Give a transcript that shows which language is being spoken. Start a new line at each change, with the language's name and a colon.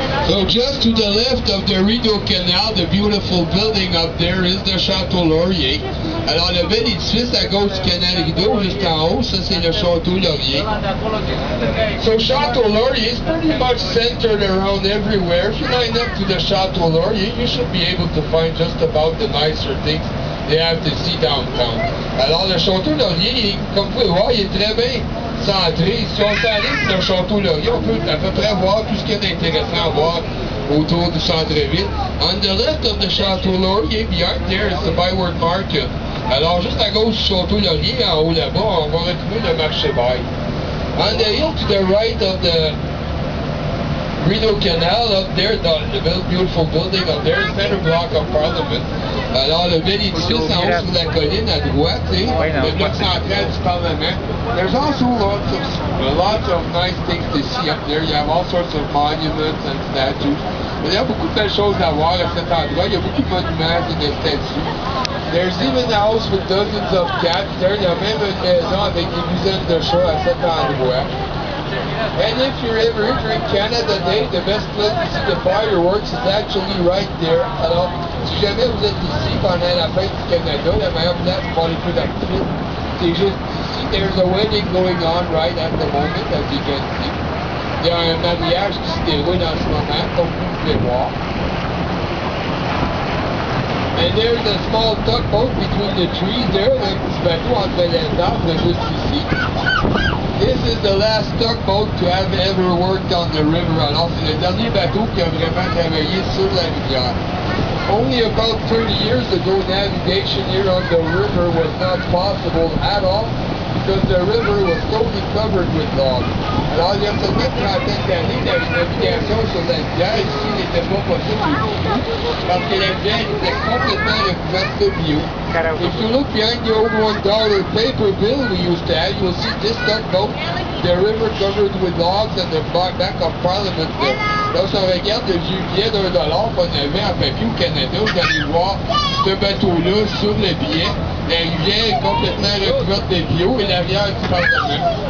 English: So just to the left of the Rideau Canal, the beautiful building up there is the Château Laurier.
French: Alors le bel édifice à gauche du canal Rideau, juste en haut, ça c'est le Château Laurier.
English: So Château Laurier is pretty much centered around everywhere. If you line up to the Château Laurier, you should be able to find just about the nicer things they have to see downtown.
French: Alors le Château Laurier, comme vous pouvez voir, il est très bien centré. Si on s'arrive sur le Château Laurier, on peut à peu près voir tout ce qu'il y a d'intéressant à voir autour du centre-ville.
English: On the left of the Château Laurier, behind there is the Byward Market.
French: Alors juste à gauche du Château Laurier, en haut là-bas, on va retrouver le marché bail.
English: On the hill to the right of the Rideau Canal, up there, the beautiful building up there, center block of Parliament.
French: Alors, le bel édifice en haut sur la colline à droite, le bloc central du Parlement.
English: There's also lots of nice things to see up there. You have all sorts of monuments and statues.
French: Il y a beaucoup de belles choses à voir à cet endroit. Il y a beaucoup de monuments et de statues.
English: There's even a house with dozens of cats there.
French: Il y a même une maison avec des dizaines de chats à cet endroit.
English: And if you're ever here in Canada Day, the best place to see the fireworks is actually right there.
French: Alors, si jamais vous êtes ici pendant la fête du Canada, la meilleure place pour les feux d'artifice, c'est juste ici.
English: There's a wedding going on right at the moment, as you can see.
French: Il y a un mariage qui se déroule en ce moment, comme vous pouvez voir.
English: And there's a small tugboat between the trees there,
French: un petit bateau entre les arbres juste ici.
English: This is the last tugboat to have ever worked on the river.
French: Alors, c'est le dernier bateau qui a vraiment travaillé sur la rivière.
English: Only about 30 years ago, navigation here on the river was not possible at all because the river was totally covered with logs.
French: Alors, il y a seulement une trentaine d'années, la navigation sur la rivière ici n'était pas possible du tout parce que la rivière était complètement recouverte de bio.
English: If you look behind the old $1 paper bill we used to have, you'll see this tugboat, the river covered with logs and the back of Parliament there.
French: Là, si on regarde le vieux billet $1 qu'on avait en papier au Canada, vous allez voir ce bateau-là sur le billet. La rivière est complètement recouverte de bio et l'arrière du Parlement.